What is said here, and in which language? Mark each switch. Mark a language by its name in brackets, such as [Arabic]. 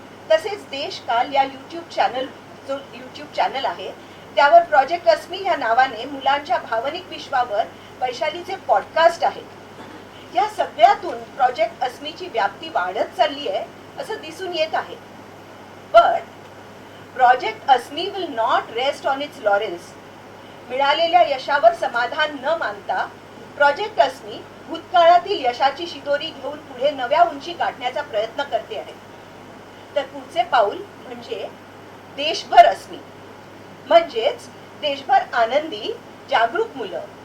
[Marathi] तसेच देशकाल या YouTube channel आहे त्यावर प्रोजेक्ट अस्मी या नावाने मुलांच्या भावनिक विश्वावर वैशालीचे पॉडकास्ट आहेत. या सगळ्यातून प्रोजेक्ट अस्मीची व्याप्ती वाढत चालली आहे असं दिसून येत आहे. [English] पण project Asmi will not rest on its laurels. [Marathi] मिळालेल्या यशावर समाधान न मानता प्रोजेक्ट अस्मी भूतकाळातील यशाची शिदोरी घेऊन पुढे नव्या उंची गाठण्याचा प्रयत्न करते आहे. तर पुढचे पाऊल म्हणजे देशभर अस्मी, म्हणजेच देशभर आनंदी, जागरूक मुलं